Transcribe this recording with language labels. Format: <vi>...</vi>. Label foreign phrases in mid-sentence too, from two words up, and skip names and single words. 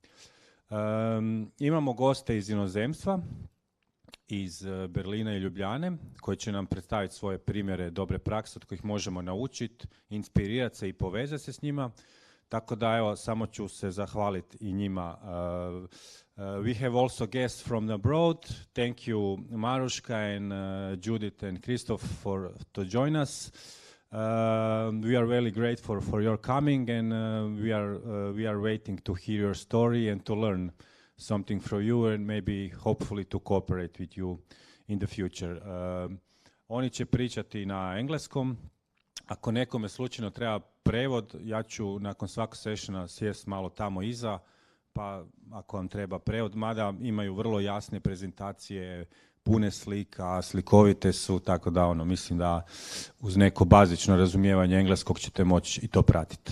<bs>Imamo goste iz inozemstva, iz Berlina i Ljubljane, koji će nam predstaviti svoje primjere dobre prakse od kojih možemo naučiti, inspirirati se i povezati se s njima. Tako da, evo, samo ću se zahvaliti i njima.</bs> <en>We have also guests from abroad. Thank you, Maruška and Judith and Krzysztof to join us. We are really grateful for your coming, and we are waiting to hear your story and to learn something from you, and maybe hopefully to cooperate with you in the future.</en> <bs>Oni će pričati na engleskom. Ako nekome slučajno treba prevod, ja ću nakon svakog sessiona sjest malo tamo iza, pa ako vam treba prevod, mada imaju vrlo jasne prezentacije, pune slika, slikovite su, tako da mislim da uz neko bazično razumijevanje engleskog ćete moći i to pratiti.</bs>